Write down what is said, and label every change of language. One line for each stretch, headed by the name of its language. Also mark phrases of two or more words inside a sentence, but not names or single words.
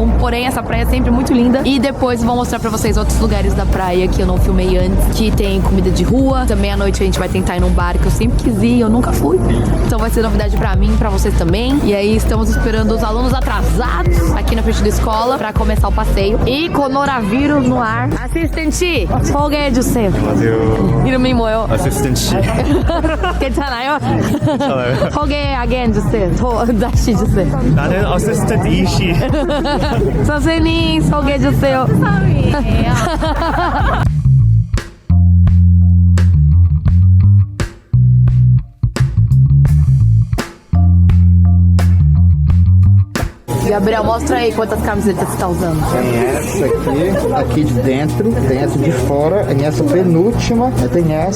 Portuguese: Porém, essa praia é sempre muito linda. E depois vou mostrar pra vocês outros lugares da praia que eu não filmei antes, que tem comida de rua. Também à noite a gente vai tentar ir num bar que eu sempre quis ir, eu nunca fui. Então vai ser novidade pra mim, pra vocês também. E aí estamos esperando os alunos atrasados aqui na frente da escola pra começar o passeio. E coronavírus no ar. Assistente,
Korean: 소개해주세요. 안녕하세요. 이름이 뭐예요? 아시스턴트. 괜찮아요? 괜찮아요. 소개하게 해주세요. 다시 주세요. 나는 어시스턴트 이시. 선생님 소개해주세요.
Portuguese: Gabriel, mostra aí quantas camisetas você tá usando. Tem essa aqui de dentro, tem essa de fora, tem essa penúltima, tem essa...